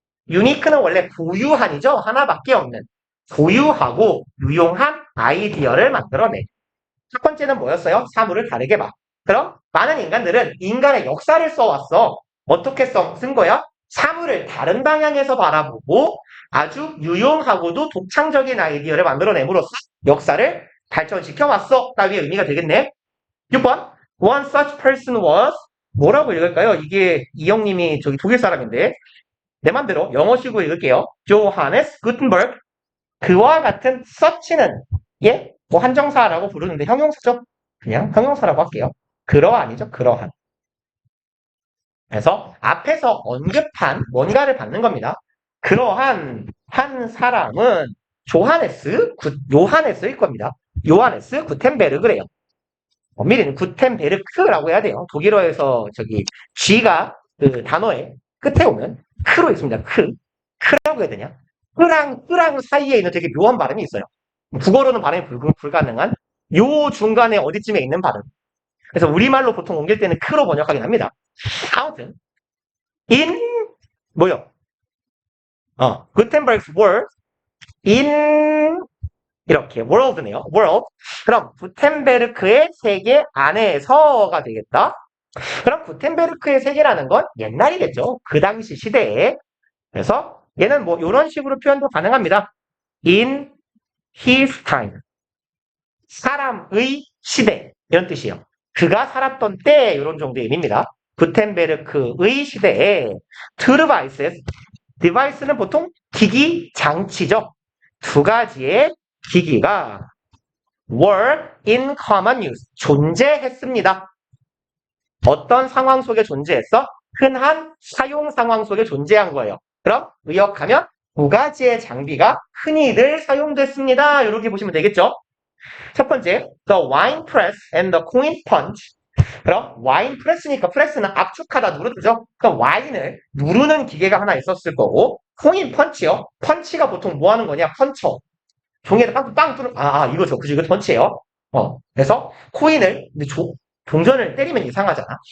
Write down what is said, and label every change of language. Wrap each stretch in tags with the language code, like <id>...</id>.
<ko>unique는 원래 고유한이죠. 하나밖에 없는. 고유하고 유용한 아이디어를 만들어내. 첫 번째는 뭐였어요? 사물을 다르게 봐. 그럼 많은 인간들은 인간의 역사를 써왔어. 어떻게 쓴 거야? 사물을 다른 방향에서 바라보고 아주 유용하고도 독창적인 아이디어를 만들어냄으로써 역사를 발전시켜 왔어. 따위의 의미가 되겠네. 6번.</ko> <en>One such person was</en> <ko>뭐라고 읽을까요? 이게 이형님이 저기 독일 사람인데 내 맘대로 영어식으로 읽을게요.</ko> <en>Johannes Gutenberg.</en> <ko>그와 같은 such는 예? 뭐 한정사라고 부르는데 형용사죠? 그냥 형용사라고 할게요. 그러한이죠. 그러한. 그래서 앞에서 언급한 뭔가를 받는 겁니다. 그러한 한 사람은 요하네스일 겁니다. 요하네스 구텐베르그래요. 엄밀히는 구텐베르크라고 해야 돼요. 독일어에서 저기 G가 그 단어의 끝에 오면 크로 있습니다. 크라고 해야 되냐? 크랑 사이에 있는 되게 묘한 발음이 있어요. 국어로는 발음이 불가능한 요 중간에 어디쯤에 있는 발음. 그래서 우리말로 보통 옮길 때는 크로 번역하긴 합니다. 아무튼 in 뭐요? 구텐버그's word in 이렇게 world네요. world. 그럼 구텐베르크의 세계 안에서가 되겠다. 그럼 구텐베르크의 세계라는 건 옛날이겠죠. 그 당시 시대에. 그래서 얘는 뭐 이런 식으로 표현도 가능합니다.</ko> <en>in his time.</en> <ko>사람의 시대 이런 뜻이에요. 그가 살았던 때 이런 정도의 의미입니다. 구텐베르크의 시대에 트루바이스 디바이스는 보통 기기, 장치죠. 두 가지의 기기가</ko> <en>were in common use,</en> <ko>존재했습니다. 어떤 상황 속에 존재했어? 흔한 사용 상황 속에 존재한 거예요. 그럼 의역하면 두 가지의 장비가 흔히들 사용됐습니다. 이렇게 보시면 되겠죠. 첫 번째,</ko> <en>the wine press and the coin punch.</en> <ko>그럼 와인 프레스니까 프레스는 압축하다 누르죠. 그럼 와인을 누르는 기계가 하나 있었을 거고 코인 펀치요. 펀치가 보통 뭐 하는 거냐? 펀쳐. 종이에다 빵빵 뚫는 이거죠. 그죠? 이거 펀치예요. 그래서 코인을 근데 동전을 때리면 이상하잖아.</ko>